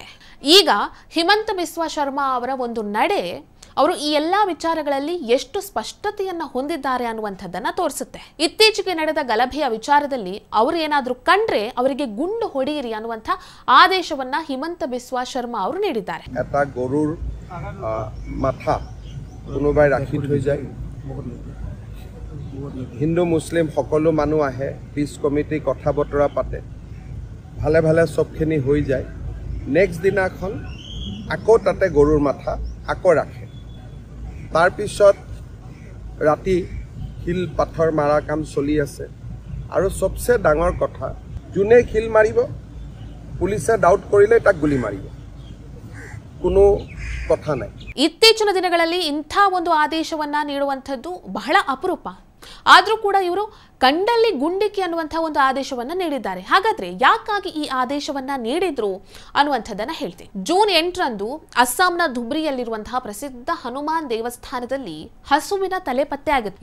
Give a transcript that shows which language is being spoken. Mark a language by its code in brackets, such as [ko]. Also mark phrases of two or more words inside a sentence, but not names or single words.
[kn] ಈಗ ಹಿಮಂತ ಬಿಸ್ವಾ ಶರ್ಮಾ ಅವರ ಒಂದು ನಡೆ ಅವರು ಈ ಎಲ್ಲಾ ವಿಚಾರಗಳಲ್ಲಿ ಎಷ್ಟು ಸ್ಪಷ್ಟತೆಯನ್ನ ಹೊಂದಿದ್ದಾರೆ ಅನ್ನುವಂಥದ್ದನ್ನ ತೋರಿಸುತ್ತೆ. ಇತ್ತೀಚೆಗೆ ನಡೆದ ಗಲಭೆಯ ವಿಚಾರದಲ್ಲಿ ಅವರು ಏನಾದ್ರೂ ಕಂಡ್ರೆ ಅವರಿಗೆ ಗುಂಡು ಹೊಡೆಯಿರಿ ಅನ್ನುವಂಥ ಆದೇಶವನ್ನ ಹಿಮಂತ ಬಿಸ್ವಾ ಶರ್ಮಾ ಅವರು ನೀಡಿದ್ದಾರೆ. [as] কোনোবাই ৰাখি থৈ যায়। হিন্দু মুছলিম সকলো মানুহ আহে, [en] peace committee [as] কথা বতৰা পাতে, ভালে ভালে চবখিনি হৈ যায়। নেক্সট দিনাখন আকৌ তাতে গৰুৰ মাথা আকৌ ৰাখে। তাৰপিছত ৰাতি শিল পাথৰ মাৰা কাম চলি আছে। আৰু সবচে ডাঙৰ কথা, যোনে শিল মাৰিব পুলিচে ডাউট কৰিলে তাক গুলি মাৰিব, কোনো কথা নাই। [kn] ಇತ್ತೀಚಿನ ದಿನಗಳಲ್ಲಿ ಇಂಥ ಒಂದು ಆದೇಶವನ್ನ ನೀಡುವಂಥದ್ದು ಬಹಳ ಅಪರೂಪ. ಆದ್ರೂ ಕೂಡ ಇವರು ಕಂಡಲ್ಲಿ ಗುಂಡಿಕ್ಕಿ ಅನ್ನುವಂತಹ ಒಂದು ಆದೇಶವನ್ನ ನೀಡಿದ್ದಾರೆ. ಹಾಗಾದ್ರೆ ಯಾಕಾಗಿ ಈ ಆದೇಶವನ್ನ ನೀಡಿದ್ರು ಅನ್ನುವಂಥದ್ದನ್ನ ಹೇಳ್ತೀನಿ. ಜೂನ್ 8ರಂದು ಅಸ್ಸಾಂನ ಧುಬ್ರಿಯಲ್ಲಿರುವಂತಹ ಪ್ರಸಿದ್ಧ ಹನುಮಾನ್ ದೇವಸ್ಥಾನದಲ್ಲಿ ಹಸುವಿನ ತಲೆ ಪತ್ತೆ ಆಗುತ್ತೆ.